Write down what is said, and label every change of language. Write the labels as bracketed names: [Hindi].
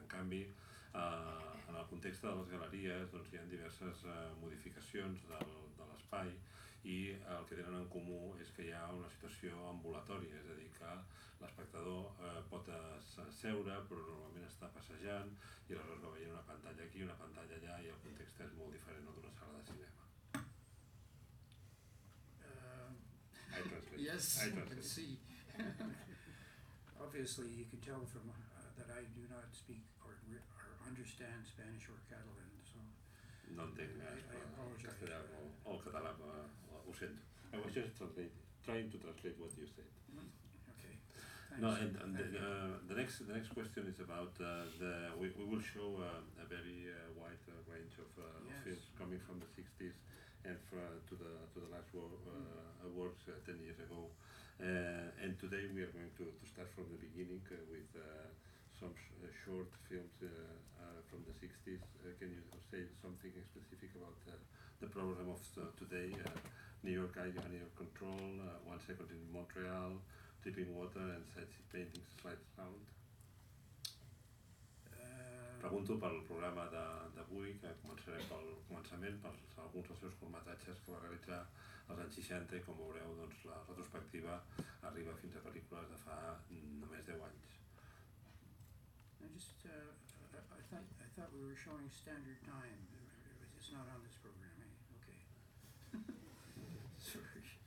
[Catalan] En canvi, en el context de les galeries, doncs, hi ha diverses modificacions de l'espai, i el que tenen en comú és que hi ha una situació ambulatòria, és a dir, que l'espectador pot seure, però normalment està passejant, i aleshores va veient una pantalla aquí, una pantalla allà, i el context és molt diferent d'una sala de cinema. [English] I can see. Obviously, you can tell from that I do not speak or understand Spanish or Catalan, so... [Catalan] No entenc castellà o català, ho sento. [English] I was just trying to translate what you said. Okay. No, the next question is about we will show a very wide range of films coming from the 60s and to the last awards 10 years ago. And today we are going to start from the beginning with some short films from the 60s. Can you say something specific about the program of today? New York Eye and Ear Control, 1 Second in Montreal, Dripping Water and Sightseeing Paintings, Slide Sound. [Catalan] Pregunto pel programa d'avui, que començarem pel començament, per alguns dels seus curtmetratges que va realitzar als anys 60, i com veureu, doncs, la retrospectiva arriba fins a pel·lícules de fa només 10 anys. [English] I thought we were showing standard time. It's not on this program, eh? Okay. Sorry.